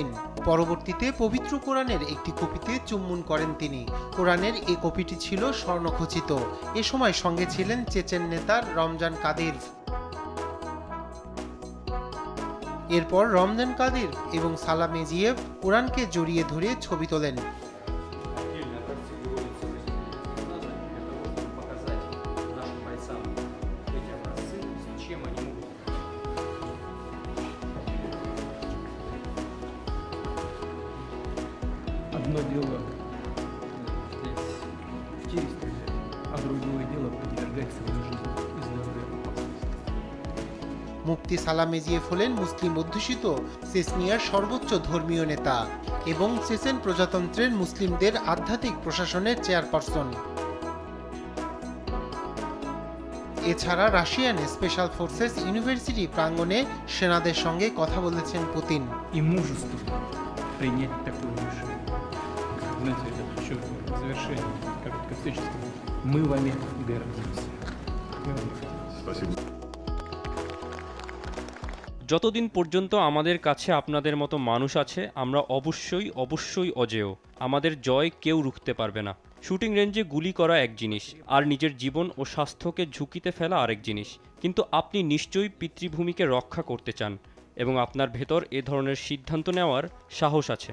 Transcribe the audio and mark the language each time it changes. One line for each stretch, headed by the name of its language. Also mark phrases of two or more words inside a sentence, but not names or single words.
Bangla: পরবর্তীতে পবিত্র কোরআনের একটি কপিতে চুম্বন করেন তিনি। কোরআনের এই কপিটি ছিল স্বর্ণখচিত। এ সময় সঙ্গে ছিলেন চেচেন নেতা রমজান কাদিরভ। এরপর রমজান কাদিরভ এবং সালাম মেজিয়েভ কোরআনকে জড়িয়ে ধরে ছবি তোলেন।
Russian: Одно дело здесь в Киеве, а другое дело подвергать свою жизнь и здоровье опасности.
Bangla: মুফতি সালাম মেজিয়েভ হলেন মুসলিম অধ্যুষিত চেচনিয়ার সর্বোচ্চ ধর্মীয় নেতা এবং চেচেন প্রজাতন্ত্রের মুসলিমদের আধ্যাত্মিক প্রশাসনের চেয়ারপারসন। এছাড়া রাশিয়ান স্পেশাল ফোর্সেস ইউনিভার্সিটি প্রাঙ্গণে সেনাদের সঙ্গে কথা বলেছেন পুতিন।
Russian: И мужество принять такое решение. Знаете, это еще в завершении короткой встречи сказать, мы вами гордимся. Спасибо.
Bangla: যতদিন পর্যন্ত আমাদের কাছে আপনাদের মতো মানুষ আছে, আমরা অবশ্যই অজেয়। আমাদের জয় কেউ রুখতে পারবে না। শুটিং রেঞ্জে গুলি করা এক জিনিস, আর নিজের জীবন ও স্বাস্থ্যকে ঝুঁকিতে ফেলা আরেক জিনিস। কিন্তু আপনি নিশ্চয়ই পিতৃভূমিকে রক্ষা করতে চান এবং আপনার ভেতর এ ধরনের সিদ্ধান্ত নেওয়ার সাহস আছে।